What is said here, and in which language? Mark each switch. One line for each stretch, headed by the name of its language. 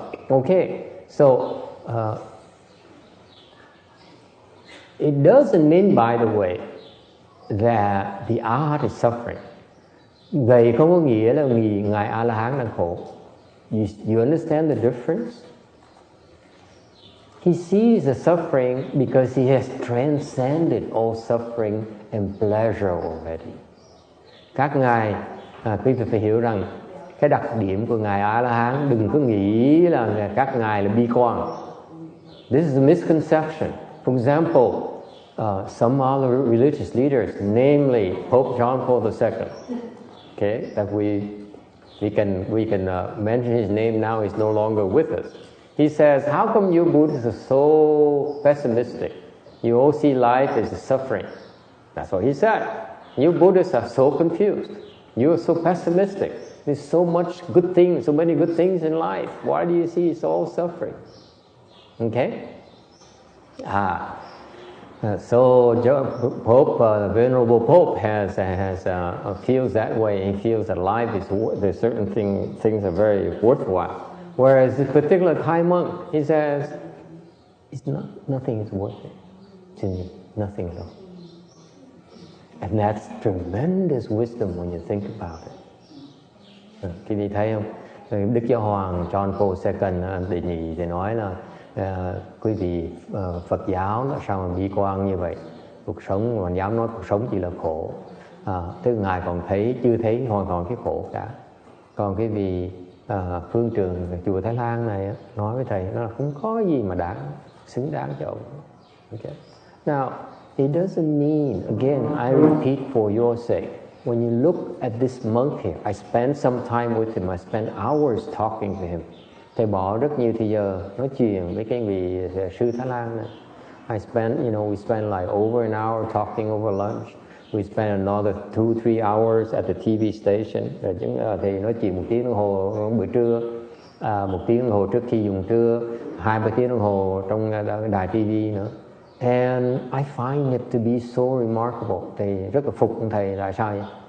English: Okay, so it doesn't mean, by the way, that the arhat is suffering.
Vietnamese: Vậy không có nghĩa là ngài A-la-hán đang khổ.
English: You understand the difference? He sees the suffering because he has transcended all suffering and pleasure already.
Vietnamese: Các ngài quý vị phải hiểu rằng cái đặc điểm của ngài A La Hán, đừng có nghĩ là các ngài là bi quan.
English: This is a misconception. For example, some other religious leaders, namely Pope John Paul II, okay, that we can mention his name now. He's no longer with us. He says, "How come you Buddhists are so pessimistic? You all see life as suffering." That's what he said. You Buddhists are so confused. You are so pessimistic. There's so much good things, so many good things in life. Why do you see it's all suffering? Okay. So Pope, Venerable Pope feels that way. He feels that life is there's certain things are very worthwhile. Whereas this particular Thai monk, he says, nothing is worth it to me, nothing at all. And that's tremendous wisdom when you think about it.
Vietnamese: Quý vị thấy không? Đức Giáo Hoàng John Paul II đệ nhị thì nói là quý vị Phật giáo nó sao mà bi quan như vậy? Cuộc sống mà dám nói cuộc sống chỉ là khổ. Tức ngài còn chưa thấy hoàn toàn cái khổ cả. Còn quý vị phương trường chùa Thái Lan này nói với thầy nó là không có gì mà xứng đáng cho ông.
English: Okay. Now it doesn't mean, again, I repeat for your sake, when you look at this monk here, I spent some time with him, I spent hours talking to him.
Vietnamese: Thầy bỏ rất nhiều thời giờ nói chuyện với cái vị sư Thái Lan này.
English: We spent like over an hour talking over lunch. We spent another 2-3 hours at the TV station.
Vietnamese: Rồi thì nói chuyện 1 tiếng đồng hồ buổi trưa, 1 tiếng đồng hồ trước khi dùng trưa, 2-3 tiếng đồng hồ trong đài TV nữa.
English: And I find it to be so remarkable.
Vietnamese: Thầy rất là phục thầy là sao vậy?